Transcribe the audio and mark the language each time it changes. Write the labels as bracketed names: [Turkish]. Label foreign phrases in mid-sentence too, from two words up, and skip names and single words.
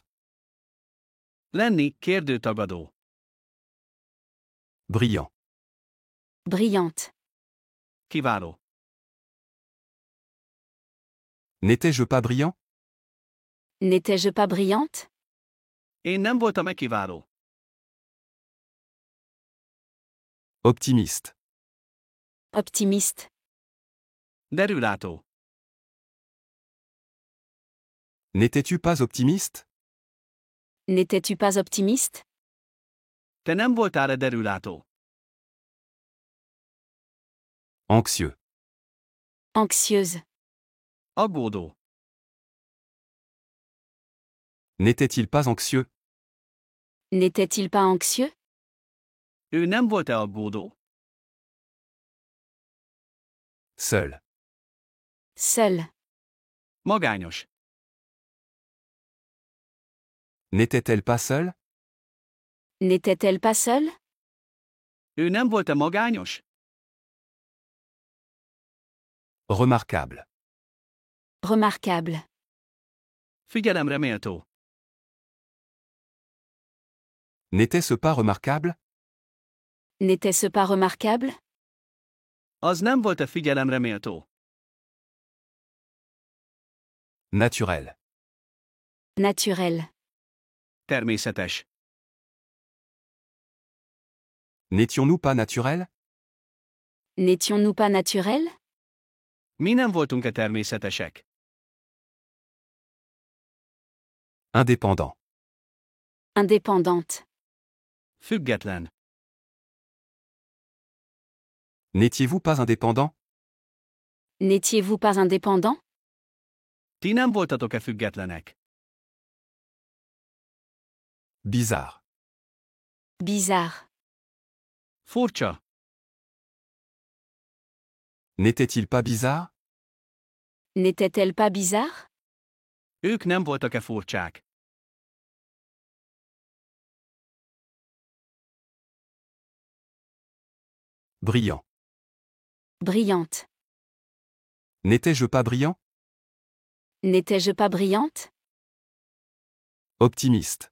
[Hungarian] Lenni, kérdőtagadó. [French] Brillant. Brillante. [Hungarian] Kiváló. [French] N'étais-je pas brillant? N'étais-je pas brillante? [Hungarian] Én nem voltam-e kiváló? [French] Optimiste. Optimiste. [Hungarian] Derülátó. [French] N'étais-tu pas optimiste? N'étais-tu pas optimiste? [Hungarian] Te nem voltál-e derülátó? [French] Anxieux. Anxieuse. [Hungarian] Aggódó. [French] N'était-il pas anxieux? N'était-il pas anxieux? [Hungarian] Ő nem volt-e aggódó? [French] Seul. Seul. [Hungarian] Magányos. [French] N'était-elle pas seule? N'était-elle pas seule? [Hungarian] Ő nem volt-e magányos? [French] Remarquable. Remarquable. [Hungarian] Figyelemre méltó. [French] N'était-ce pas remarquable? N'était-ce pas remarquable? [Hungarian] Az nem volt-e figyelemre méltó? [French] Naturel. Naturel. [Hungarian] Természetes. [French] N'étions-nous pas naturels? N'étions-nous pas naturels? [Hungarian] Mi nem voltunk-e természetesek? [French] Indépendant. Indépendante. [Hungarian] Független. [French] N'étiez-vous pas indépendant? N'étiez-vous pas indépendant? [Hungarian] Ti nem voltatok-e függetlenek? [French] Bizarre. Bizarre. [Hungarian] Furcsa. [French] N'était-il pas bizarre? N'était-elle pas bizarre? [Hungarian] Ők nem voltak-e furcsák? [French] Brillant. Brillante. N'étais-je pas brillant? N'étais-je pas brillante? Optimiste.